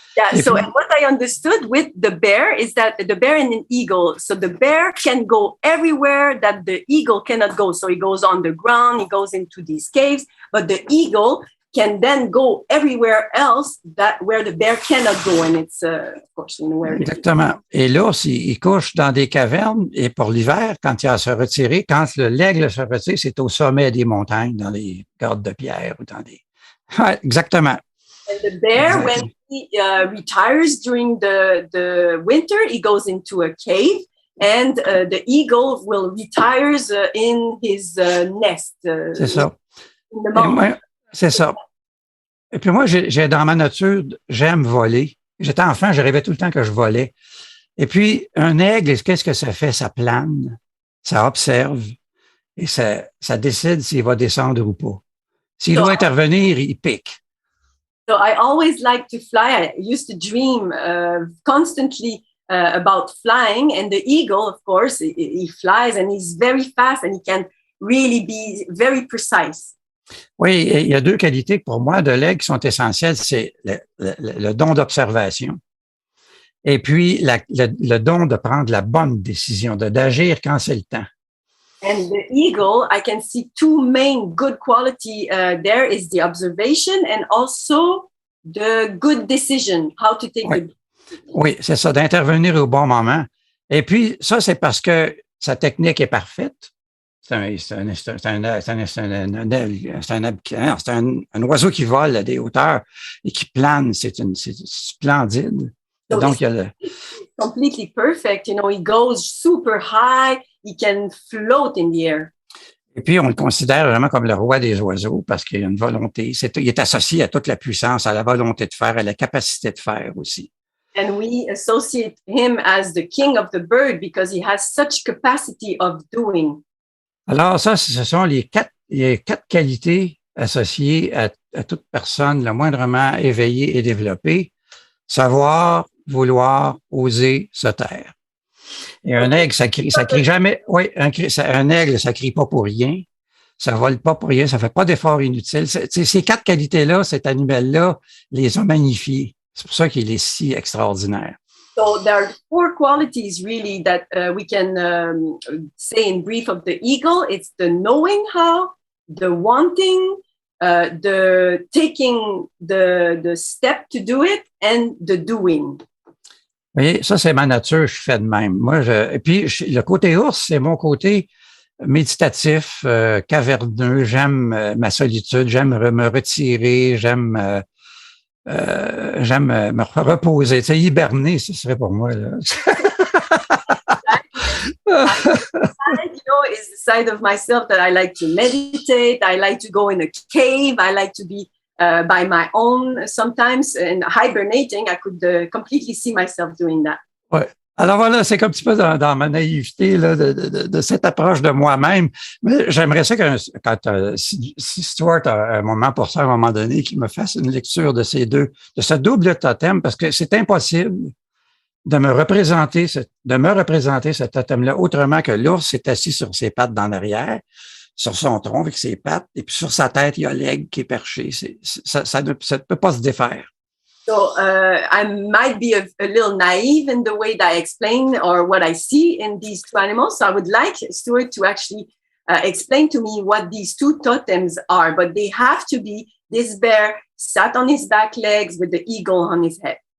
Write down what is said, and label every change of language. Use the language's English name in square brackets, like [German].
[English] Yeah, so and what I understood with the bear is that the bear and an eagle, so the bear can go everywhere that the eagle cannot go. So he goes on the ground, he goes into these caves, but the eagle can then go everywhere else where the bear cannot go, and it's of course where. [French] Exactement. Et l'ours, il couche dans des cavernes, et pour l'hiver, quand il a à se retirer, quand l'aigle se retire, c'est au sommet des montagnes, dans les grottes de pierre ou dans des. Ouais, exactement. [English] And the bear, when he retires during the winter, he goes into a cave, and the eagle will retires in his nest. [French] C'est ça. [English] In the mountain. [French] C'est ça. Et puis moi, j'ai dans ma nature, j'aime voler. J'étais enfant, je rêvais tout le temps que je volais. Et puis, un aigle, qu'est-ce que ça fait? Ça plane, ça observe et ça décide s'il va descendre ou pas. S'il doit intervenir, il pique. [English] So I always like to fly. I used to dream constantly about flying, and the eagle, of course, he flies and he's very fast and he can really be very precise. [French] Oui, il y a 2 qualités pour moi de l'aigle qui sont essentielles. C'est le don d'observation. Et puis, le don de prendre la bonne décision, d'agir quand c'est le temps. [English] And the eagle, I can see two main good quality there is the observation and also the good decision, how to take the... [French] Oui, c'est ça, d'intervenir au bon moment. Et puis, ça, c'est parce que sa technique est parfaite. C'est un oiseau qui vole à des hauteurs et qui plane. C'est splendide. [English] So [French] donc, il y a [English] completely perfect. You know, he goes super high. He can float in the air. [French] Et puis, on le considère vraiment comme le roi des oiseaux parce qu'il a une volonté. Il est associé à toute la puissance, à la volonté de faire, à la capacité de faire aussi. [English] And we associate him as the king of the bird because he has such capacity of doing. [French] Alors, ça, ce sont les quatre qualités associées à toute personne le moindrement éveillée et développée. Savoir, vouloir, oser, se taire. Et un aigle, ça crie jamais. Oui, un aigle, ça crie pas pour rien. Ça vole pas pour rien. Ça fait pas d'efforts inutiles. Ces quatre qualités-là, cet animal-là, les a magnifiés. C'est pour ça qu'il est si extraordinaire. [English] So there are four qualities really that we can say in brief of the eagle. It's the knowing how, the wanting, the taking the step to do it, and the doing. [French] Vous voyez, ça, c'est ma nature, je fais de même. Et puis, le côté ours, c'est mon côté méditatif, caverneux. J'aime ma solitude, j'aime me retirer, j'aime me reposer. Tu sais, hiberner, ce serait pour moi, là. [English] You know, is the side of myself that I like to meditate. I like to go in a cave. I like to be by my own sometimes. And hibernating, I could completely see myself doing that. [French] Ouais. Alors voilà, c'est comme un petit peu dans ma naïveté là, de cette approche de moi-même. Mais j'aimerais ça si Stuart a un moment pour ça, à un moment donné, qu'il me fasse une lecture de ce double totem, parce que c'est impossible de me représenter ce totem-là autrement que l'ours est assis sur ses pattes dans l'arrière, sur son tronc avec ses pattes, et puis sur sa tête, il y a l'aigle qui est perché. Ça ne peut pas se défaire. [English] So I might be a little naive in the way that I explain or what I see in these two animals. So I would like Stuart to actually explain to me what these two totems are, but they have to be this bear sat on his back legs with the eagle on his head.